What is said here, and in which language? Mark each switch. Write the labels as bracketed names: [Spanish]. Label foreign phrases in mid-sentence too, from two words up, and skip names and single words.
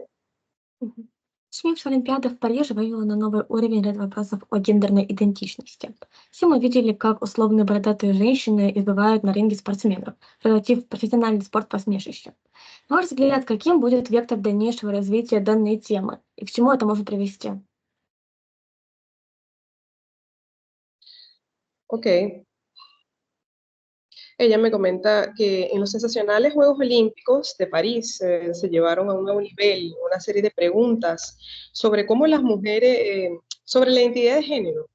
[Russian] СМИ с Олимпиады в Париже вывела на новый уровень ряд вопросов о гендерной идентичности. Все мы видели, как условные бородатые женщины избивают на ринге спортсменов, превратив профессиональный спорт в посмешище. На ваш взгляд, каким будет вектор дальнейшего развития данной темы и к чему это может привести? [Spanish] Ok. Ella me comenta que en los sensacionales Juegos Olímpicos de París se llevaron a un nuevo nivel una serie de preguntas sobre cómo las mujeres, sobre la identidad de género.